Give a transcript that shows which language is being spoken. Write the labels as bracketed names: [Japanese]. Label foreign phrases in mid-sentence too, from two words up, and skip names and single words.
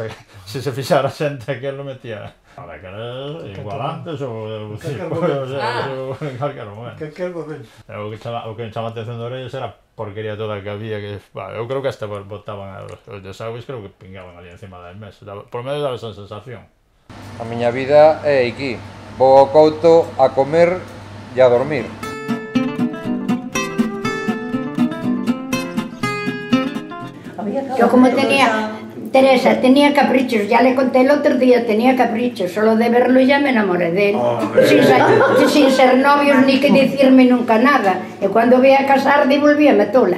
[Galician] Se se fixara xente, aquelo metía... Ahora que era igual antes ou en calquer momento. O que chama a atención de orellas era a porquería toda que había, que eu creo que hasta botaban os desagües, creo que pingaban ali encima das mesas. [Spanish] Por medio daba esa sensación. [Galician] A miña vida é aquí. Vou ao Couto a comer e a dormir. [Spanish] Yo como tenía... Teresa, tenía caprichos, ya le conté el otro día, tenía caprichos, solo de verlo ya me enamoré de él, sin ser novios ni que decirme nunca nada, y cuando voy a casar [Galician] devolvíame tola.